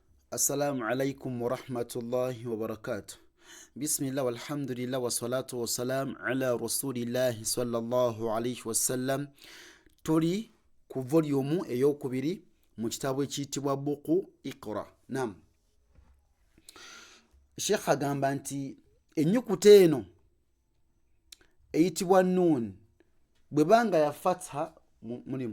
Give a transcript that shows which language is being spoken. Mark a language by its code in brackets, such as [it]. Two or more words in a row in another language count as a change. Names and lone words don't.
[ar] السلام عليكم ورحمة الله وبركاته بسم الله والحمد لله والصلاة والسلام على رسول الله صلى الله عليه وسلم. [lg] Tuli ku volume eyokubiri mu kitabu ekiyitibwa buku Iqra. Nam. Sheikh agamba nti ennyukuta eno eyitibwa nun bwebanga ya fatha mulimu.